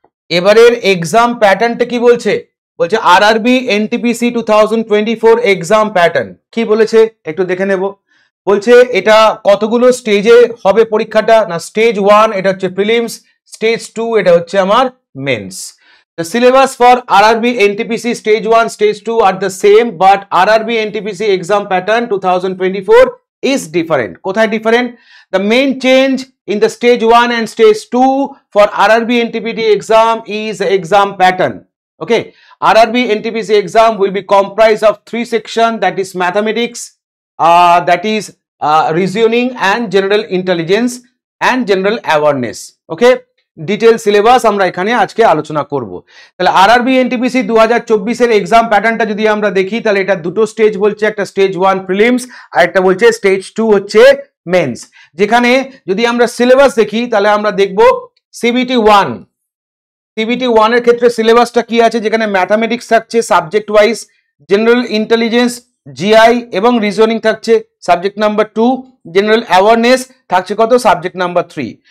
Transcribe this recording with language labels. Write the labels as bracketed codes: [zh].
[bn] এবারের এক্সাম প্যাটার্নটা কি বলছে? বলছে আরআরবি এনটিপিসি 2024 এক্সাম প্যাটার্ন কি বলেছে একটু দেখে নেব। বলছে এটা কতগুলো স্টেজে হবে পরীক্ষাটা না, স্টেজ 1 এটা হচ্ছে প্রিলিমস, স্টেজ 2 এটা হচ্ছে আমার men's. [en] The syllabus for RRB NTPC stage 1 stage 2 are the same, but RRB NTPC exam pattern 2024 is different. [bn] কোথায় different? [en] The main change in the stage 1 and stage 2 for RRB NTPC exam is exam pattern. Okay, RRB NTPC exam will be comprised of 3 sections, that is mathematics, that is reasoning and general intelligence and general awareness. [bn] Okay, detail syllabus আমরা এখানে আজকে আলোচনা করব। তাহলে RRB NTPC 2024 এর exam প্যাটার্নটা যদি আমরা দেখি তাহলে এটা দুটো স্টেজ বলছে, একটা স্টেজ 1 প্রিলিমস আর একটা বলছে স্টেজ 2 হচ্ছে মেন্স। যেখানে যদি আমরা সিলেবাস দেখি তাহলে আমরা দেখব সিবিটি 1 এর ক্ষেত্রে সিলেবাসটা কি আছে, যেখানে ম্যাথামেটিক্স থাকছে subject wise, general intelligence GI এবং রিজনিং থাকছে সাবজেক্ট নাম্বার 2, জেনারেল অ্যাওয়ারনেস থাকছে কত সাবজেক্ট নাম্বার 3।